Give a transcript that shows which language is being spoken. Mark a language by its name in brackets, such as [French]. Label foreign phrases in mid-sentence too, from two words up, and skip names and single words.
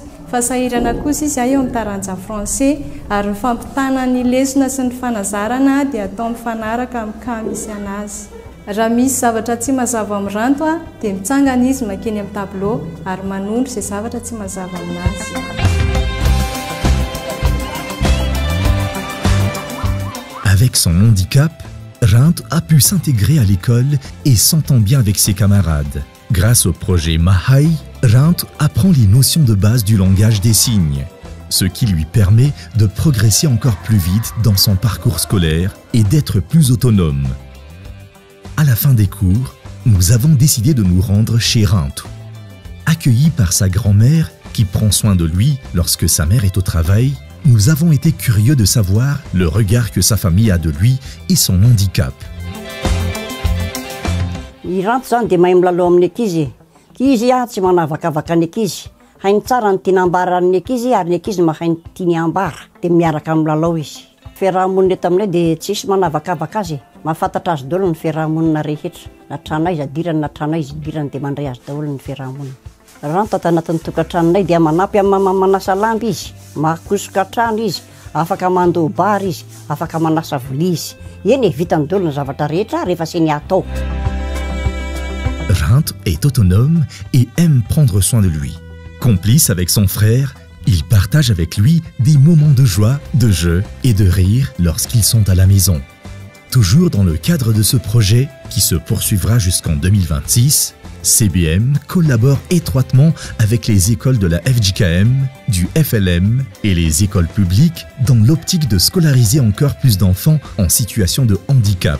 [Malagasy] Fa sahirana kosa izy eo amin'ny taranja français ary ny fampitana ny lesona sy ny fanazarana dia atao mifanaraka amin'ny kamisy anazy. Raha misy zavatra tsy mazava amin'ny Rantu dia mitsangana izy makeny amin'ny tableau ary manondro izay zavatra tsy mazava aminazy. [French] Avec son handicap, Rantu a pu s'intégrer à l'école et s'entend bien avec ses camarades. Grâce au projet Mahai, Rantu apprend les notions de base du langage des signes, ce qui lui permet de progresser encore plus vite dans son parcours scolaire et d'être plus autonome. À la fin des cours, nous avons décidé de nous rendre chez Rantu. Accueilli par sa grand-mère qui prend soin de lui lorsque sa mère est au travail, nous avons été curieux de savoir le regard que sa famille a de lui et son handicap. [Malagasy] I Rantu zany dia mahay milalao amin'ny ankizy. Izy tsy manavakavaka ny ankizy. Hainy tsara ny tiana ambara ny ankizy ary ny ankizy mahay ny tiany ambara. Dia miaraka milalao izy. Fiarahamonina eto aminay dia tsisy manavakavaka azy. Mahafantatra azy daholo ny fiarahamonina rehetra. Na trano izy adirany na trano izy idirany dia mandray azy daholo ny fiarahamonina. Rantu ato anatin'ny tokantranonay dia manampy amin'ny manasa lamba izy, makosoka trano izy, afaka mandoha bary izy, afaka manasa vilia izy. Eny vitany daholo ny zavatra rehetra rehefa seny atao. [French] Rantu est autonome et aime prendre soin de lui. Complice avec son frère, il partage avec lui des moments de joie, de jeu et de rire lorsqu'ils sont à la maison. Toujours dans le cadre de ce projet, qui se poursuivra jusqu'en 2026, CBM collabore étroitement avec les écoles de la FGKM, du FLM et les écoles publiques dans l'optique de scolariser encore plus d'enfants en situation de handicap.